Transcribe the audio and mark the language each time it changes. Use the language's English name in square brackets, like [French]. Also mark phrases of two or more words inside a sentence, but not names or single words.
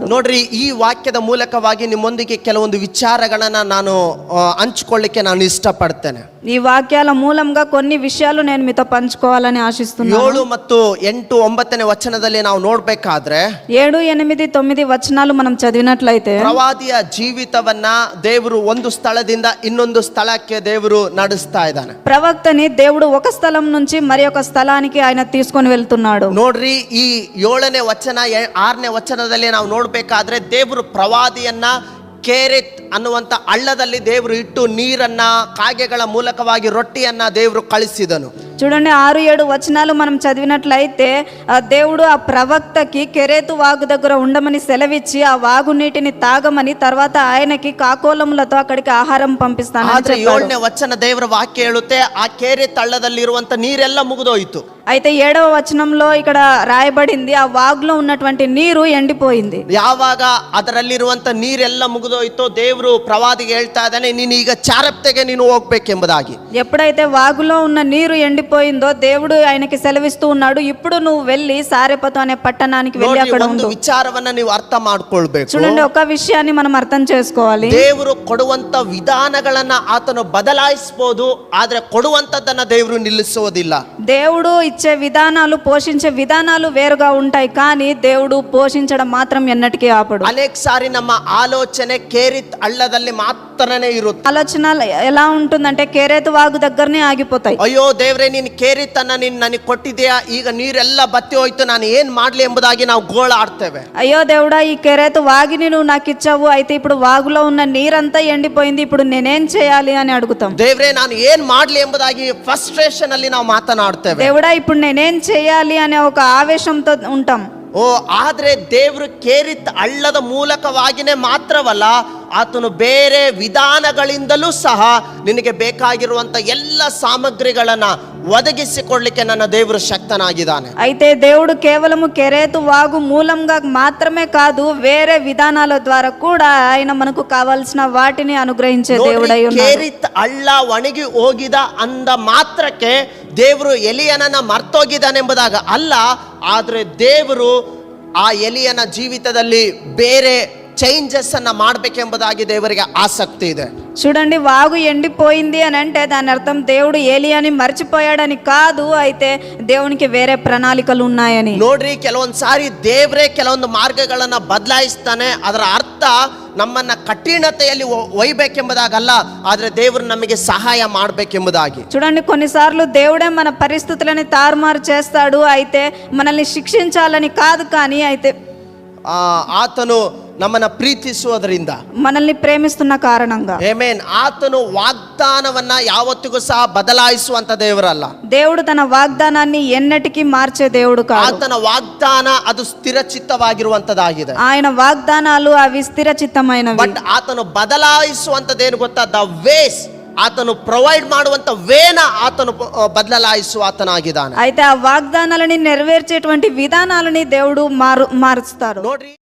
[Kannada] ನೋಡ್ರಿ, ಈ ವಾಕ್ಯದ ಮೂಲಕವಾಗಿ ನಿಮ್ಮೊಂದಿಗೆ ಕೆಲವೊಂದು ವಿಚಾರಗಳನ್ನ ನಾನು ಹಂಚಿಕೊಳ್ಳಿಕ್ಕೆ ನಾನು ಇಷ್ಟಪಡ್ತೇನೆ. [Telugu] ఈ వాక్యాల మూలంగా కొన్ని విషయాలు నేను మీతో పంచుకోవాలని ఆశిస్తున్నాను. [Kannada] 7 ಮತ್ತು 8, 9ನೇ ವಚನದಲ್ಲಿ ನಾವು ನೋಡ್ಬೇಕಾದ್ರೆ [Telugu] 7, 8, 9 వచనాలు మనం చదివినట్లయితే [Kannada] ಪ್ರವಾದಿಯ ಜೀವಿತವನ್ನ ದೇವರು ಒಂದು ಸ್ಥಳದಿಂದ ಇನ್ನೊಂದು ಸ್ಥಳಕ್ಕೆ ದೇವರು ನಡೆಸ್ತಾ ಇದ್ದಾನೆ. [Telugu] ప్రవక్తని దేవుడు ఒక స్థలం నుంచి మరి ఒక స్థలానికి ఆయన తీసుకొని వెళ్తున్నాడు. [Kannada] ನೋಡ್ರಿ, ಈ 7ನೇ ವಚನ 6ನೇ ವಚನದಲ್ಲಿ ನಾವು ನೋಡ್ಬೇಕಾದ್ರೆ ದೇವರು ಪ್ರವಾದಿಯನ್ನ ಕೇರೆತ್ ಅನ್ನುವಂಥ ಹಳ್ಳದಲ್ಲಿ ದೇವರು ಇಟ್ಟು ನೀರನ್ನ ಕಾಗೆಗಳ ಮೂಲಕವಾಗಿ ರೊಟ್ಟಿಯನ್ನ ದೇವರು ಕಳಿಸಿದನು. [Telugu] చూడండి, 6, 7 వచనాలు మనం చదివినట్లయితే దేవుడు ఆ ప్రవక్తకి కెరేతు వాగు దగ్గర ఉండమని సెలవిచ్చి ఆ వాగు నీటిని తాగమని, తర్వాత ఆయనకి కాకోలములతో అక్కడికి ఆహారం పంపిస్తానని చెప్పాడు. [Kannada] 7ನೇ ವಚನ ದೇವರ ವಾಕ್ಯ ಹೇಳುತ್ತೆ, ಆ ಕೇರೆತ್ ಹಳ್ಳದಲ್ಲಿರುವಂತ ನೀರೆಲ್ಲ ಮುಗಿದೋಯಿತು. [Telugu] అయితే 7వ వచనంలో ఇక్కడ రాయబడింది, ఆ వాగులో ఉన్నటువంటి నీరు ఎండిపోయింది. [Kannada] ಯಾವಾಗ ಅದರಲ್ಲಿರುವಂತ ನೀರೆಲ್ಲ ಮುಗಿದೋಯ್ತು, ದೇವರು ಪ್ರವಾದಿಗೆ ಹೇಳ್ತಾ ಇದ್ದಾನೆ, ನೀನು ಈಗ ಚಾರಪ್ತೆಗೆ ನೀನು ಹೋಗ್ಬೇಕೆಂಬುದಾಗಿ. [Telugu] ఎప్పుడైతే వాగులో ఉన్న నీరు ఎండిపోయిందో దేవుడు ఆయనకి సెలవిస్తూ ఉన్నాడు, ఇప్పుడు నువ్వు వెళ్ళి సారెపతు అనే పట్టణానికి వెళ్ళి అక్కడ ఉండు. [Kannada] ಒಂದು ವಿಚಾರವನ್ನ ನೀವು ಅರ್ಥ ಮಾಡ್ಕೊಳ್ಬೇಕು. [Telugu] చూడండి, ఒక విషయాన్ని మనం అర్థం చేసుకోవాలి. [Kannada] ದೇವರು ಕೊಡುವಂತ ವಿಧಾನಗಳನ್ನ ಆತನು ಬದಲಾಯಿಸಬಹುದು, ಆದ್ರೆ ಕೊಡುವಂತದ್ದನ್ನ ದೇವರು ನಿಲ್ಲಿಸುವುದಿಲ್ಲ. [Telugu] దేవుడు ఇచ్చే విధానాలు, పోషించే విధానాలు వేరుగా ఉంటాయి, కానీ దేవుడు పోషించడం మాత్రం ఎన్నటికీ ఆపడు. [Kannada] ಅನೇಕ ಸಾರಿ ನಮ್ಮ ಆಲೋಚನೆ ಕೇರಿತ್ ಹಳ್ಳದಲ್ಲಿ ಮಾತ್ರನೇ ಇರುತ್ತೆ. [Telugu] ఆలోచన ఎలా ఉంటుందంటే కేరేతు వాగు దగ్గరనే ఆగిపోతాయి. [Kannada] ಅಯ್ಯೋ ದೇವ್ರೆ, ನೀನು ಕೇರಿತನ್ನ ನೀನು ನನಗೆ ಕೊಟ್ಟಿದ್ಯಾ, ಈಗ ನೀರೆಲ್ಲ ಬತ್ತಿ ಹೋಯ್ತು, ನಾನು ಏನ್ ಮಾಡ್ಲಿ ಎಂಬುದಾಗಿ ನಾವು ಗೋಳಾಡ್ತೇವೆ. [Telugu] అయ్యో దేవుడా, ఈ కేరేతు వాగిని నువ్వు నాకు ఇచ్చావు, అయితే ఇప్పుడు వాగులో ఉన్న నీరంతా ఎండిపోయింది, ఇప్పుడు నేనేం చేయాలి అని అడుగుతాం. [Kannada] ದೇವ್ರೆ, ನಾನು ಏನ್ ಮಾಡ್ಲಿ ಎಂಬುದಾಗಿ ಫ್ರಸ್ಟ್ರೇಷನ್ ಅಲ್ಲಿ ನಾವು ಮಾತನಾಡ್ತೇವೆ. [Telugu] దేవుడా, ఇప్పుడు నేనేం చేయాలి అనే ఒక ఆవేశంతో ఉంటాం. [Kannada] ಆದ್ರೆ ದೇವರು ಕೇರಿತ್ ಹಳ್ಳದ ಮೂಲಕವಾಗಿನೇ ಮಾತ್ರವಲ್ಲ, ಆತನು ಬೇರೆ ವಿಧಾನಗಳಿಂದಲೂ ಸಹ ನಿನಗೆ ಬೇಕಾಗಿರುವಂತ ಎಲ್ಲ ಸಾಮಗ್ರಿಗಳನ್ನ ಒದಗಿಸಿಕೊಡ್ಲಿಕ್ಕೆ ನನ್ನ ದೇವರು ಶಕ್ತನಾಗಿದ್ದಾನೆ. [Telugu] అయితే దేవుడు కేవలము కెరేతు వాగు మూలంగా మాత్రమే కాదు, వేరే విధానాల ద్వారా కూడా ఆయన మనకు కావాల్సిన వాటిని అనుగ్రహించే దేవుడై ఉన్నాడు. [Kannada] ಕೇರಿತ್ ಹಳ್ಳ ಒಣಗಿ ಹೋಗಿದ ಅಂದ ಮಾತ್ರಕ್ಕೆ ದೇವರು ಎಲಿಯನನ್ನ ಮರ್ತೋಗಿದ್ದಾನೆಂಬುದಾಗ ಅಲ್ಲ, ಆದ್ರೆ ದೇವರು ಆ ಎಲಿಯನ ಜೀವಿತದಲ್ಲಿ ಬೇರೆ ಚೇಂಜಸ್ ಅನ್ನ ಮಾಡ್ಬೇಕೆಂಬುದಾಗಿ ದೇವರಿಗೆ ಆಸಕ್ತಿ ಇದೆ. [Telugu] చూడండి, వాగు ఎండిపోయింది అని అంటే దాని అర్థం దేవుడు ఏలియాని మర్చిపోయాడని కాదు, అయితే దేవునికి వేరే ప్రణాళికలు ఉన్నాయని. [Kannada] ನೋಡ್ರಿ, ಕೆಲವೊಂದ್ಸಾರಿ ದೇವರೇ ಕೆಲವೊಂದು ಮಾರ್ಗಗಳನ್ನ ಬದಲಾಯಿಸ್ತಾನೆ. ಅದರ ಅರ್ಥ ನಮ್ಮನ್ನ ಕಠಿಣತೆಯಲ್ಲಿ ಒಯ್ಬೇಕೆಂಬುದಾಗಲ್ಲ, ಆದ್ರೆ ದೇವರು ನಮಗೆ ಸಹಾಯ ಮಾಡ್ಬೇಕೆಂಬುದಾಗಿ. [Telugu] చూడండి, కొన్నిసార్లు దేవుడే మన పరిస్థితులని తారుమారు చేస్తాడు, అయితే మనల్ని శిక్షించాలని కాదు, కానీ అయితే [Kannada] ಆತನು ನಮ್ಮನ್ನ ಪ್ರೀತಿಸುವುದರಿಂದ, [Telugu] మనల్ని ప్రేమిస్తున్న కారణంగా. [Kannada] ಆಮೆನ್. ಆತನು ವಾಗ್ದಾನವನ್ನ ಯಾವತ್ತಿಗೂ ಸಹ ಬದಲಾಯಿಸುವಂತ ದೇವರಲ್ಲ. [Telugu] దేవుడు తన వాగ్దానాన్ని ఎన్నటికీ మార్చే దేవుడు కాదు. [Kannada] ಆತನ ವಾಗ್ದಾನ ಅದು ಸ್ಥಿರಚಿತ್ತವಾಗಿರುವಂತದಾಗಿದೆ. [Telugu] ఆయన వాగ్దానాలు అవి స్థిర చిత్తమైనవి. [Kannada] ಬಟ್ ಆತನು ಬದಲಾಯಿಸುವಂತದೇನು ಗೊತ್ತಾ? [English] the ways, [Kannada] ಆತನು ಪ್ರೊವೈಡ್ ಮಾಡುವಂತ ವೇನ ಆತನು ಬದಲಾಯಿಸುವ ಆತನಾಗಿದ್ದಾನೆ. [Telugu] అయితే ఆ వాగ్దానాలని నెరవేర్చేటువంటి విధానాలని దేవుడు మారుస్తాడు. [Kannada] ನೋಡ್ರಿ.